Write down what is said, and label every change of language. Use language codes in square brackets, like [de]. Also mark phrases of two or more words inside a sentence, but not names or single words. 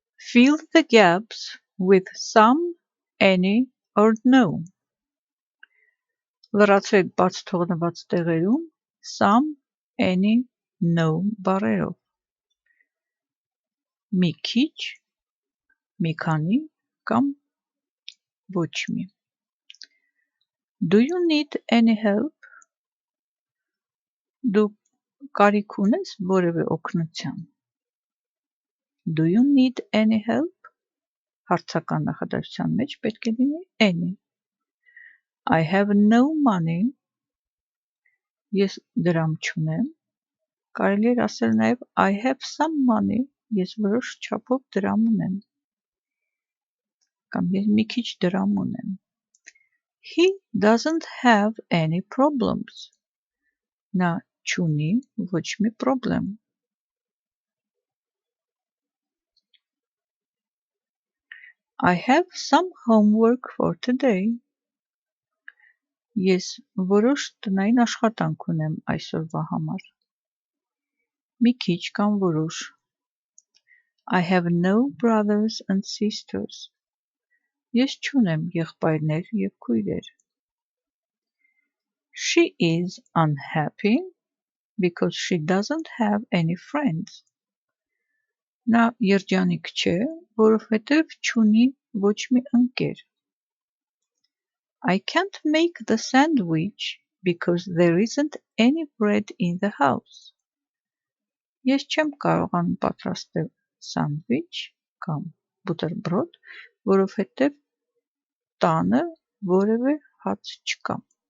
[en] Fill the gaps with some, any, or no. [hy] Լրացրեք բաց թողնված տեղերում [en] some, any, no [hy] բառերով։ Մի քիչ, մի քանի կամ ոչ մի։ [en] Do you need any help? [hy] Դու կարիք ունես որևէ օգնության։ [en] Do you need any help? [hy] Հարցական նախադասության մեջ պետք է լինի any։ [en] I have no money. [hy] Ես դրամ չունեմ։ Կարելի է ասել նաև [en] I have some money. [hy] Ես որոշ չափով դրամ ունեմ։ Կամ ես մի քիչ դրամ ունեմ։ [en] He doesn't have any problems. [hy] Նա չունի ոչ մի պրոբլեմ։ [en] I have some homework for today. [hy] Ես որոշ տնային աշխատանք ունեմ այսօրվա համար։ Մի քիչ կամ որոշ։ [en] I have no brothers and sisters. [hy] Ես չունեմ եղբայրներ և քույրեր։ [en] She is unhappy because she doesn't have any friends. [hy] Նա երջանիկ չէ, որովհետև չունի ոչ մի ընկեր։ [en] I can't make the sandwich because there isn't any bread in the house. [hy] Ես չեմ կարողանում պատրաստել սանդվիչ կամ բուտերբրոդ, որովհետև տանը որևէ հաց չկա։